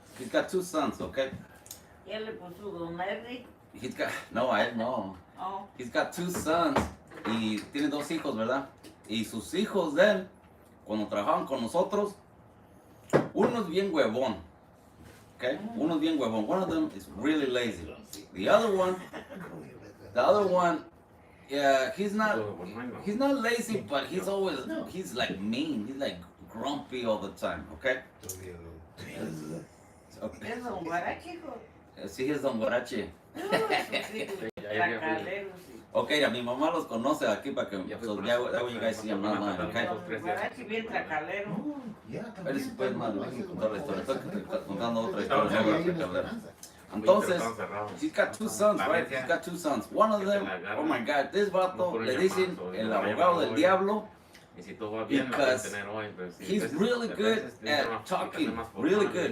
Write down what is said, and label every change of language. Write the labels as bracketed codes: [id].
[en] Okay? [es] Ya le puso Don Eric. No, a él no. Oh. [en] He's got two sons [es] y tiene dos hijos, ¿verdad? Y sus hijos de él, cuando trabajaban con nosotros, uno es bien huevón, okay? Uno es bien huevón. [en] One of them is really lazy. The other one, yeah, he's not lazy, but he's like mean. He's like grumpy all the time, okay? Okay. [es] Es Don Guarachi, hijo. Sí, es Don Guarache. Tracalero, sí. [en] Okay, [es] a mi mamá los conoce aquí para que [en] that way you guys see them online, okay? [es] Don Guarachi bien tracalero. Pero si puedes más, no hay que contar la historia. Estoy contando otra historia. No, tracalero. Entonces, [en] he's got two sons, right? He's got two sons. One of them, oh my God, this vato [es] le dicen el abogado del diablo [en] because he's really good at talking. Really good.